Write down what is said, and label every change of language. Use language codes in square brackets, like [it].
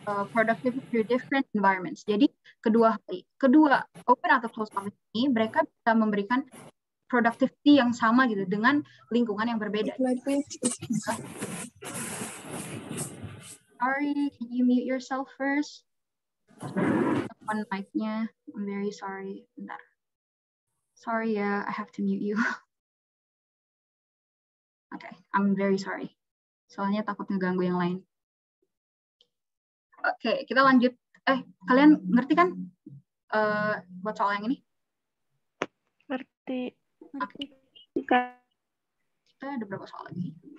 [en] Productivity through different environments. [id] Jadi kedua open atau close office ini mereka bisa memberikan productivity yang sama gitu dengan lingkungan yang berbeda. [en] Sorry, can you mute yourself first? On mic-nya, I'm very sorry. [id] Bentar. [en] Sorry ya, I have to mute you. Okay, I'm very sorry. [id] Soalnya takut ngeganggu yang lain. Oke, kita lanjut. Kalian ngerti kan buat soal yang ini? Ngerti. Okay. Kita ada berapa soal lagi?